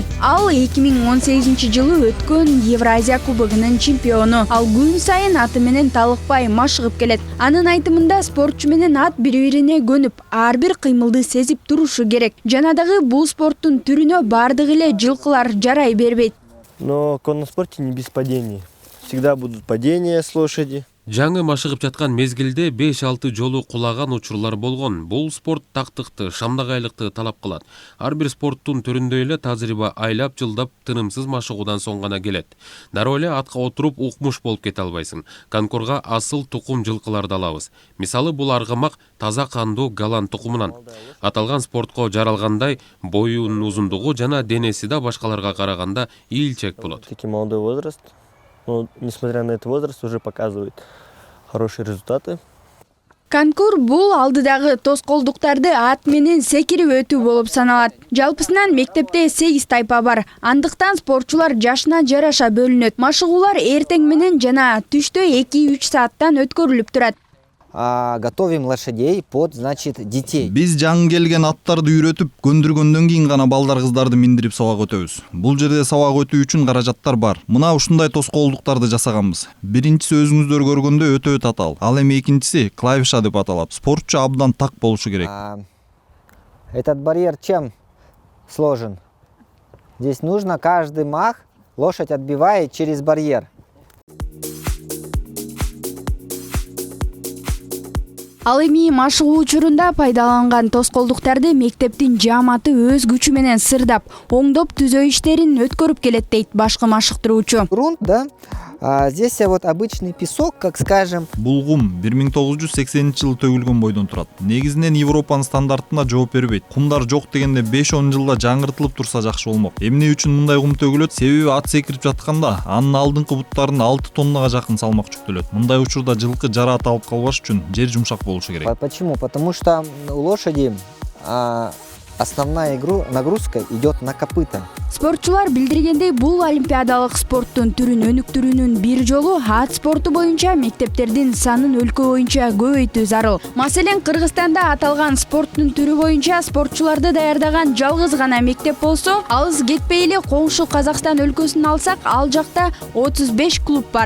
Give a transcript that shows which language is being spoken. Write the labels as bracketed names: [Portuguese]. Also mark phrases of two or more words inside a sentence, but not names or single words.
[Kyrgyz] Ал 2018-жылы өткөн Евразия кубогунун чемпиону. Ал күн сайын аты менен талыкпай машыгып келет. Анын айтымында спортчу менен ат бири-бирине көнүп, ар бир кыймылды сезип турушу керек. Жана дагы бул спорттун түрүнө бардык эле жылкылар жарай бербейт. [Russian] Но в конном спорте не без падений. Всегда будут падения с лошади. [Kyrgyz] Жаңы машыгып жаткан мезгилде 5-6 жолу кулаган учурлар болгон. Бул спорт тактыкты, шамдагайлыкты талап кылат. Ар бир спорттун түрүндөй эле тажрыйба айлап жылдап тынымсыз машыгуудан соң гана келет. Дароо эле атка отуруп укмуш болуп кете албайсың. Конкорго асыл тукум жылкыларды алабыз. Мисалы бул аргамак таза кандуу голланд тукумунан. Аталган спортко жаралгандай боюнун узундугу жана денеси да башкаларга караганда ийилчек болот. [Russian] Таки молодой возраст, но несмотря на этот возраст уже показывает хорошие результаты. [Kyrgyz] Конкур бул алдыдагы тоскоолдуктарды ат менен секирип өтүү болуп саналат. Жалпысынан мектепте 8 тайпа бар. Андыктан спортчулар жашына жараша бөлүнөт. Машыгуулар эртең менен жана түштө 2-3 сааттан өткөрүлүп турат. [Russian] Готовим лошадей под, значит, детей. [Kyrgyz] Биз жаңы келген аттарды үйрөтүп, көндүргөндөн кийин гана балдар кыздарды миндирип сабак өтөбүз. Бул жерде сабак өтүү үчүн каражаттар бар. Мына ушундай тоскоолдуктарды жасаганбыз. Биринчиси өзүңүздөр көргөндө өтө татаал. Ал эми экинчиси клавиша деп аталат. Спортчу абдан так болушу керек. [Russian] Этот барьер чем сложен? Здесь нужно каждый мах лошадь отбивает через барьер. [Kyrgyz] Ал эми машыгуу учурунда пайдаланган тоскоолдуктарды мектептин жааматы өз күчү менен сырдап, оңдоп түзөө иштерин өткөрүп келет дейт башкы машыктыруучу. [Russian] Грунт, да? Здесь вот обычный песок, как скажем. [Kyrgyz] Бул кум 1980-жылы төгүлгөн бойдон турат. Негизинен Европанын стандартына жооп бербейт. Кумдар жок дегенде 5-10 жылда жаңыртылып турса жакшы болмок. Эмне үчүн мындай кум төгүлөт? Себеби ат секирип жатканда анын алдыңкы буттарына 6 тоннага жакын салмак жүктөлөт. Мындай учурда жылкы жараат алып калбаш үчүн жер жумшак болушу керек. [Russian] Почему? Потому что у лошади основная нагрузка идет на копыта. [Kyrgyz] Спортчулар билдиргендей, бул олимпиадалык спорттун түрүн өнүктүрүүнүн бир жолу ат спорту боюнча мектептердин санын өлкө боюнча көбөйтүү зарыл. Маселен, Кыргызстанда аталган спорттун түрү боюнча спортчуларды даярдаган жалгыз гана мектеп болсо, алыс кетпей эле коңшу Казакстан өлкөсүн алсак, ал жакта 35 клуб бар.